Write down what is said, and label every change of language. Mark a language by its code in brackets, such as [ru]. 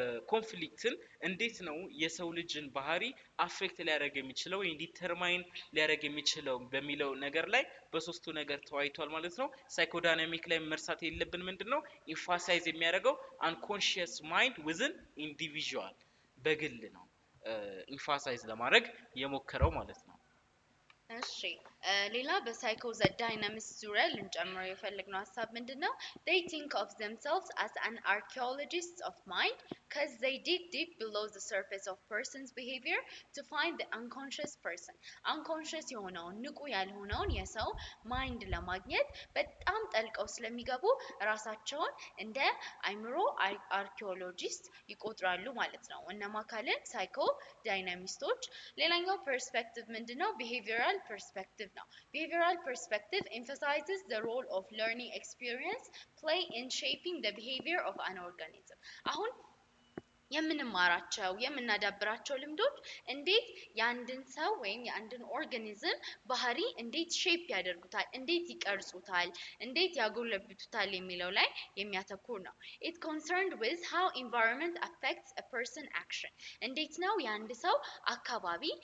[am] ኮንፍሊክትን እንዴት ነው የሰው ልጅን ባህሪ አፌክት ሊያደርግ የሚችለው ወይ ዲተርማይን ሊያደርግ የሚችለው በሚለው ነገር ላይ በሶስቱ ነገር ተዋይቷል ማለት ነው ሳይኮዳይናሚክ ላይ መርሳት የለብን ምንድነው ኢንፋሳይዝ የሚያደርገው [en] አንኮንሺየስ ማይንድ ዊዝን ኢንዲቪጁዋል [am] በግል ነው ኢንፋሳይዝ ለማድረግ የሞከረው ማለት ነው እሺ ሌላ በሳይኮ ዳይናሚክስ ዙሪያ ልንጨምረው የፈለግነው ሀሳብ ምንድነው? [en] they think of themselves as an archaeologist of mind because they dig deep below the surface of person's behavior to find the unconscious person unconscious [am] የሆነውን ንቁ ያልሆነውን የሰው ማይንድ ለማግኘት በጣም ጠልቀው ስለሚገቡ ራሳቸውን እንደ አይምሮ አርኪኦሎጂስት ይቆጥራሉ ማለት ነው። እነማ ካልን ሳይኮ ዳይናሚስቶች። ሌላኛው ፐርስፔክቲቭ ምንድነው? [en] behavioral perspective now. Behavioral perspective emphasizes the role of learning experience play in shaping the behavior of an organism. [am] አሁን የምንማራቸው የምናዳብራቸው ልምዶች እንዴት የአንድን ሰው ወይም የአንድን ኦርጋኒዝም ባህሪ እንዴት ሼፕ ያደርጉታል፣ እንዴት ይቀርጹታል፣ እንዴት ያጎለብቱታል የሚለው ላይ የሚያተኩር ነው። [en] it concerned with how environment affects a person action [am] እንዴት ነው የአንድ ሰው አካባቢ